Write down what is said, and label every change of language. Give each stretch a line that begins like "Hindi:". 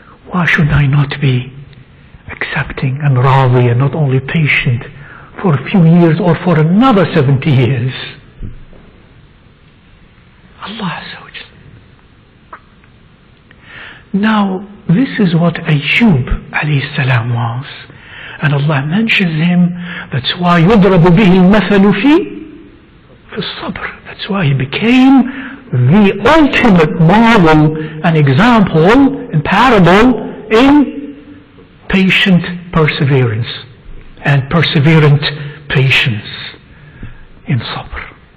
English: Why should I not be accepting and radi and not only patient for a few years or for another 70 years? Allah Azza wa Jalla. Now, this is what Ayyub alayhi salam was. And Allah mentions him. That's why
Arabic: يضرب به المثل في الصبر.
English: That's why he became the ultimate model and example and parable in patient perseverance and perseverant patience in sabr.